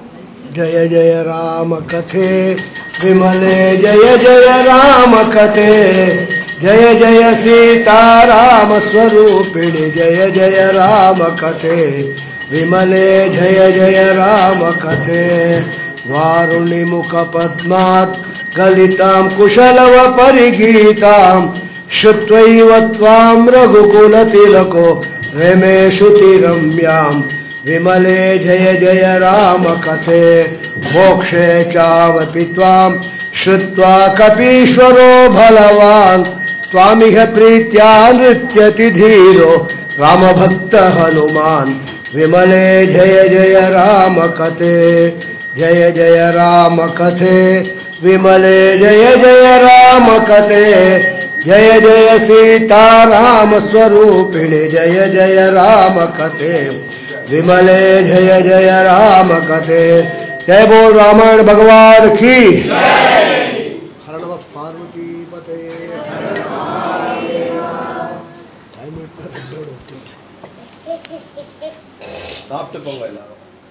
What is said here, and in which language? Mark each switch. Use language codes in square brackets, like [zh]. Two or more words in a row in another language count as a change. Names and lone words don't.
[sa] जय जय राम कथे विमले जय जय राम कथे जय जय सीताराम स्वरूपिणि जय जय राम कथे विमले जय जय राम कथे वारुणि मुख पद्मात् गलिताम् कुशलव परिगीताम् श्रुत्वैव त्वाम् रघुकुल तिलको रमेषु திரம்யாம் विमले जय जय राम कथे मोक्षे चावपि त्वां श्रुत्वा कपीश्वरो बलवान् त्वामिह प्रीत्या नृत्यति धीरो रामभक्त हनुमान् विमले जय जय राम कथे जय जय राम कथे विमले जय जय राम कथे जय जय सीताराम स्वरूपिणी जय जय राम कथे विमले जय जय राम कथे। [hi] जय बोल रामायण भगवान की हर नमः पार्वती पते। [ta] சாப்பிட்டு போங்க எல்லாரும்.